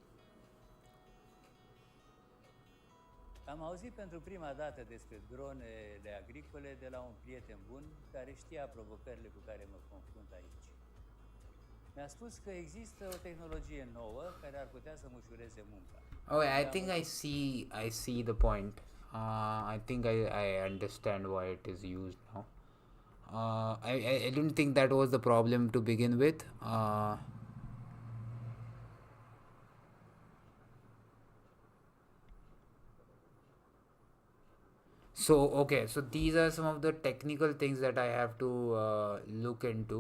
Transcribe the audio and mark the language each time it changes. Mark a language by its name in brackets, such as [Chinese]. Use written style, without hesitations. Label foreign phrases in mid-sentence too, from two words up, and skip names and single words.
[Romanian] Am auzit pentru prima dată despre dronele agricole de la un prieten bun care știa provocările cu care mă confrunt aici. Mi-a spus că există o tehnologie nouă care ar putea să-mi ușureze munca. [English] Oh, I think I see the point. I think I understand why it is used now. I didn't think that was the problem to begin with. So okay, so these are some of the technical things that I have to look into.